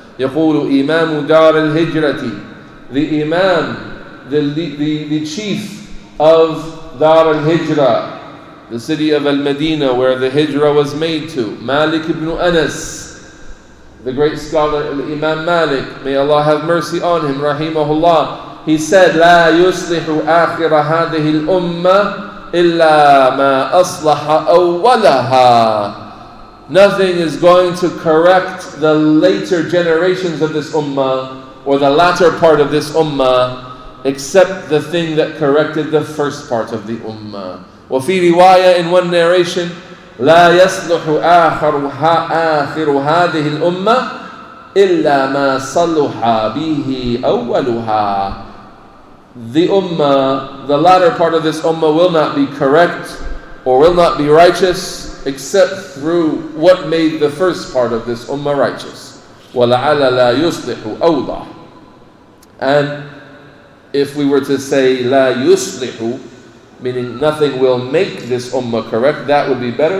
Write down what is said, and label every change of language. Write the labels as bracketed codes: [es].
[ar] يقول إمام دار الهجرة, [en] the Imam, the chief of Dar al-Hijrah, the city of Al-Madinah where the Hijrah was made to, Malik ibn Anas, the great scholar Imam Malik, may Allah have mercy on him, rahimahullah, he said, [ar] لا يصلح آخر هذه الأمة إلا ما أصلح أولها. [en] Nothing is going to correct the later generations of this ummah, or the latter part of this ummah, except the thing that corrected the first part of the ummah. [ar] وفي رواية, [en] in one narration, [ar] لا يصلح آخر هذه الأمة إلا ما صلح به أولها. [en] The ummah, the latter part of this ummah, will not be correct or will not be righteous except through what made the first part of this ummah righteous. [ar] وَلَعَلَ لَا يُصْلِحُ أَوْضَحُ. [en] And if we were to say [ar] لَا يُصْلِحُ, [en] meaning nothing will make this ummah correct, that would be better.